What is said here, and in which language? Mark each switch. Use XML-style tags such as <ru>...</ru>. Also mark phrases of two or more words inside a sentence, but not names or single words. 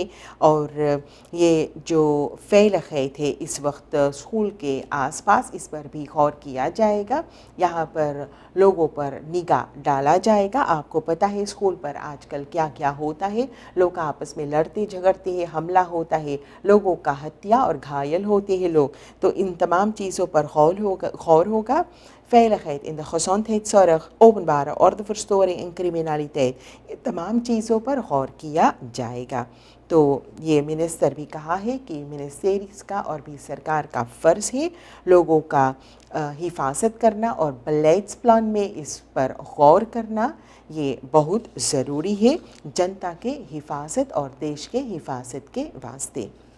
<hi>और ये जो Veiligheid है इस वक्त स्कूल के आसपास, इस पर भी गौर किया जाएगा, यहाँ पर लोगों पर निगाह डाला जाएगा। आपको पता है स्कूल पर आजकल क्या क्या होता है, लोग आपस में लड़ते झगड़ते हैं, हमला होता है, लोगों का हत्या और घायल होते हैं लोग। तो इन तमाम चीज़ों पर गौर होगा।</hi> <nl>Veiligheid in de gezondheidszorg, openbare ordeverstoring en criminaliteit,</nl> <hi>ये तमाम चीज़ों पर गौर किया जाएगा। तो ये मिनिस्टर भी कहा है कि मिनिस्ट्रीज़ का और भी सरकार का फ़र्ज़ है लोगों का हिफाजत करना और Beleidsplan में इस पर गौर करना, ये बहुत ज़रूरी है जनता के हिफाजत और देश के हिफाजत के वास्ते।</hi>